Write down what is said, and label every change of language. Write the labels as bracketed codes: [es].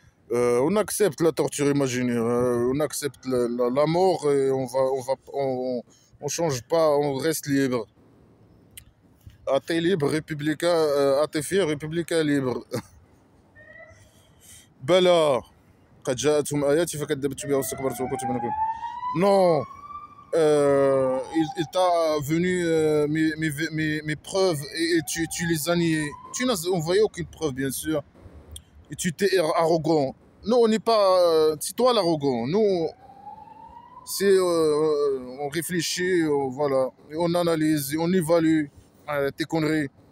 [fr] On accepte la torture imaginaire, hein, on accepte la mort et on change pas, on reste libre. Athée libre, républicain, athée fier, républicain libre. [ar] بلى قد جاءتهم آياتي فكذبت بها واستكبرت وكنت من الكافرين. [fr] Non, il t'a venu mes preuves et tu les as niées. Tu n'as envoyé aucune preuve, bien sûr. Et tu t'es arrogant. Non, on n'est pas. C'est toi l'arrogant. Nous, c'est. On réfléchit, voilà. Et on analyse, et on évalue. tes conneries.